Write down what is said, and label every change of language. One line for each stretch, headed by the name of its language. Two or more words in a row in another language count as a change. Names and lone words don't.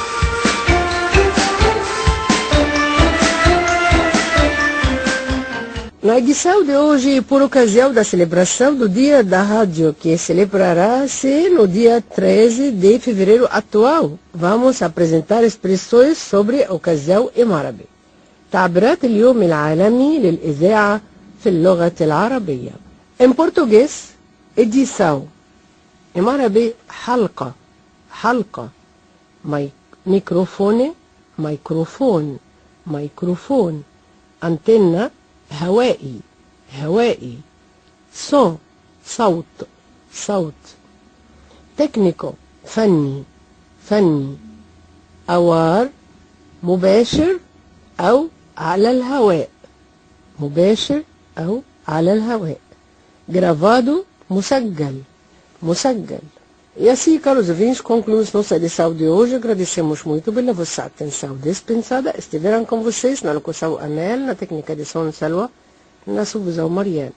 Portuguese: Na edição de hoje, por ocasião da celebração do Dia da Rádio, que celebrará-se no dia 13 de fevereiro atual, vamos apresentar expressões sobre a ocasião em árabe.
Arabic: تعبيرات اليوم العالمي للإذاعة في اللغة العربية.
Portuguese: Em português, edição. Em árabe,
Arabic: حلقة. حلقة. ميكروفون. ميكروفون. ميكروفون. أنتنة. هوائي. هوائي. صوت صوت. تكنيكو فني. أوار مباشر أو على الهواء.
Portuguese: Gravado مسجل. E assim, caros ouvintes, concluímos nossa edição de hoje. Agradecemos muito pela vossa atenção dispensada. Estiveram com vocês na locução Anel, na técnica de som Salwa, na subvisão Mariane.